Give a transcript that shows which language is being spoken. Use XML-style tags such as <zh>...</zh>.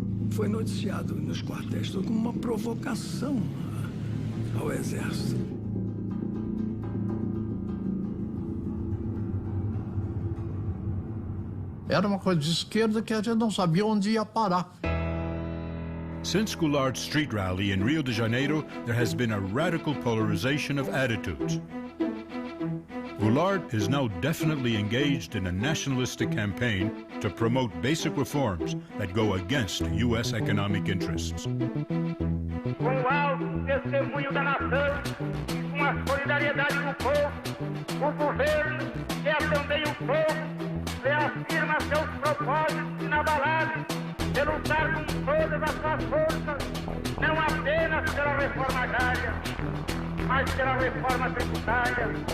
<pt>Foi noticiado nos quartéis como uma provocação ao Exército. Era uma coisa de esquerda que a gente não sabia onde ia parar.</pt> <en>Since Goulard's street rally in Rio de Janeiro, there has been a radical polarization of attitudes. Goulart is now definitely engaged in a nationalistic campaign to promote basic reforms that go against U.S. economic interests.</en> <pt>Com o alto testemunho da nação e com a solidariedade do povo, o governo, que é também o povo, reafirma seus propósitos inabaláveis de lutar com todas as suas forças, não apenas pela reforma agrária, mas pela reforma tributária,</pt>